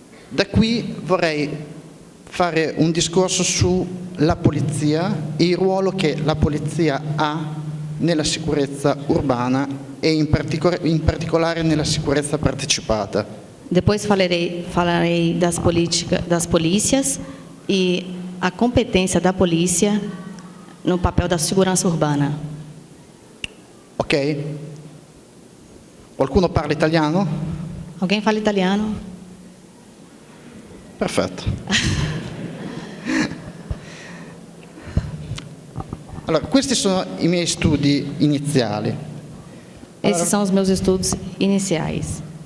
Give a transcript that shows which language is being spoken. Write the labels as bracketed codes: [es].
[it] Da qui vorrei fare un discorso sulla polizia e il ruolo che la polizia ha nella sicurezza urbana e in particolare nella sicurezza partecipata. [pt] Depois falarei das polícias e a competência da polícia no papel da segurança urbana. Ok? [it] Qualcuno parla italiano? [pt] Alguém fala italiano? [it] Perfetto. Allora, questi sono i miei studi iniziali. [pt] Esses são os meus estudos iniciais.